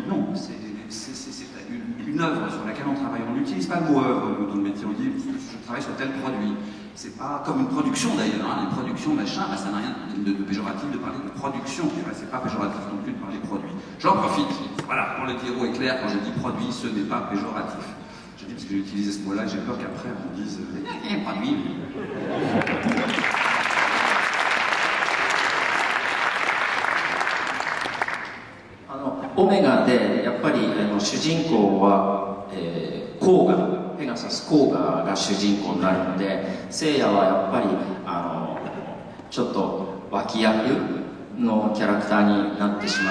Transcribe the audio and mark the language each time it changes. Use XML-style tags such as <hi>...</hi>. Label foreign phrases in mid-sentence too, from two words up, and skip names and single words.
<fr>Non, c'est une œuvre sur laquelle on travaille. On n'utilise pas le mot œuvre dans le métier, on dit je travaille sur tel produit. C'est pas comme une production d'ailleurs, hein. Les productions machin, bah, ça n'a rien de péjoratif de parler de production, c'est pas péjoratif non plus de parler produit. J'en profite, voilà, pour le dire haut et clair, quand je dis produit, ce n'est pas péjoratif. Je dis parce que j'ai utilisé ce mot-là, j'ai peur qu'après on me dise produit.</fr> <ja>オメガでやっぱり主人公は、コーガ、ペガサスコーガが主人公になるので、聖夜はやっぱりちょっと脇役のキャラクターになってしまう。</ja>